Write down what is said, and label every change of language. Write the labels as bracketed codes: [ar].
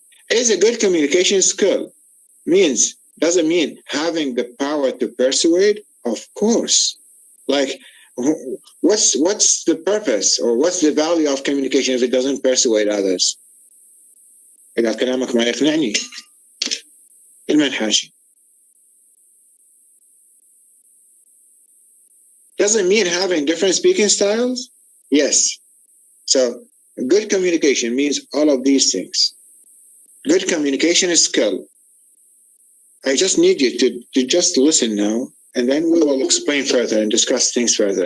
[en] Is a good communication skill does it mean having the power to persuade? Of course. Like, what's the purpose or what's the value of communication if it doesn't persuade others? [ar] إذا كلامك ما يقنعني المنحاشي. [en] Doesn't mean having different speaking styles? Yes. So good communication means all of these things. Good communication is skill. I just need you to just listen now, and then we will explain further and discuss things further.